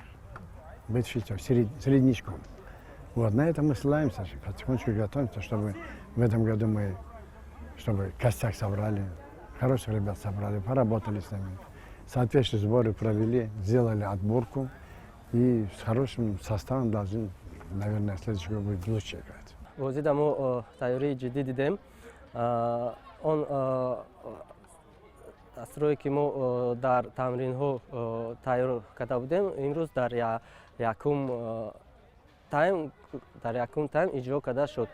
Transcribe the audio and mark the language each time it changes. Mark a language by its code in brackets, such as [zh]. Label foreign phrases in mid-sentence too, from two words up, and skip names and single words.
[ru] Быть в шестерке, среднячком. Вот, на это мы ссылаемся, потихонечку готовимся, чтобы в этом году мы, чтобы костяк собрали, хороших ребят собрали, поработали с ними. Соответствующие сборы провели, сделали отборку и с хорошим составом должны, наверное, в следующий год будет лучше играть. [tg] бозӣ мо тайёрии ҷиддӣ дидем. Он дастурое ки мо дар тамринҳо тайёр карда будем, имрӯз дар якум тайм иҷро карда шуд.